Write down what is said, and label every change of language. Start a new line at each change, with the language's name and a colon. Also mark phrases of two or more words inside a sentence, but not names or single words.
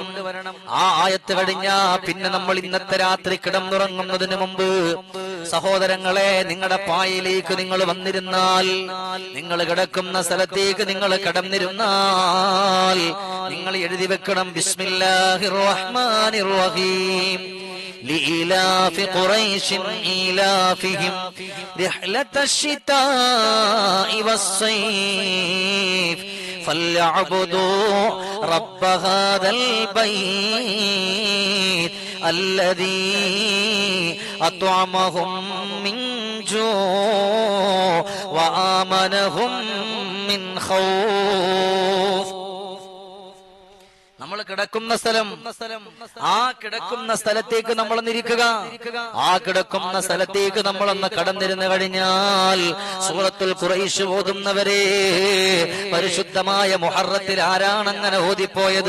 Malayalam: ആ ആയത്ത് കഴിഞ്ഞാ പിന്നെ നമ്മൾ ഇന്നത്തെ രാത്രി കിടന്നുറങ്ങുന്നതിന് മുമ്പ് സഹോദരങ്ങളെ, നിങ്ങളുടെ പായയിലേക്ക് നിങ്ങൾ വന്നിരുന്നാൽ, നിങ്ങൾ കിടക്കുന്ന സ്ഥലത്തേക്ക് നിങ്ങൾ കടന്നിരുന്നാൽ നിങ്ങൾ എഴുതി വെക്കണം
Arabic: بسم الله الرحمن الرحيم. لإلاف قريش إلافهم رحلة الشتاء والصيف فليعبدوا رب هذا البيت الذي أطعمهم من جوع وآمنهم من خوف.
Malayalam: നമ്മൾ കിടക്കുന്ന സ്ഥലം, ആ കിടക്കുന്ന സ്ഥലത്തേക്ക് നമ്മളൊന്ന് ഇരിക്കുക. ആ കിടക്കുന്ന സ്ഥലത്തേക്ക് നമ്മളൊന്ന് കടന്നിരുന്നു കഴിഞ്ഞാൽ സൂറത്തുൽ ഖുറൈശ് ഓതുന്നവരെ, പരിശുദ്ധമായ മുഹറത്തിൽ ആരാണങ്ങനെ ഓതിപ്പോയത്?